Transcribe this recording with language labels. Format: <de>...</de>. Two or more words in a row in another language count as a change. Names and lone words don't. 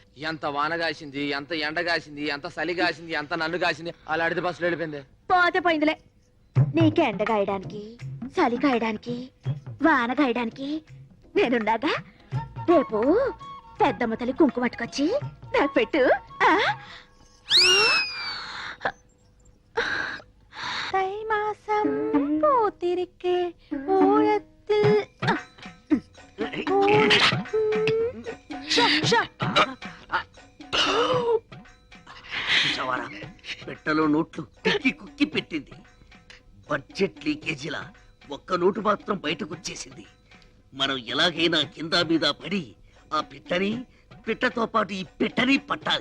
<te>ఎంత వాన కాసింది, ఎంత ఎండ కాసింది, ఎంత చలి కాసింది, ఎంత నన్ను కాసింది. అలా అడితే బస్సులో వెళ్ళిపోయింది. పోతే పోయిందిలే. నీకు ఎండ గాయడానికి చలి కాయడానికి వాన గాయడానికి నేనున్నాగా. రేపు పెద్దమ్మ తల్లి కుంకుమ పట్టుకొచ్చి నాకు పెట్టు.</te> <ta>தை மாசம் பூத்திருக்கே ஓரத்தில்</ta> <te>పెట్టలో నోట్లు కుక్కి కుక్కి పెట్టింది. బడ్జెట్ లీకేజీలా ఒక్క నోటు మాత్రం బయటకు వచ్చేసింది. మనం ఎలాగైనా కింద మీద పడి ఆ పిట్టతో పాటు ఈ పెట్టని పట్టాలి.</te>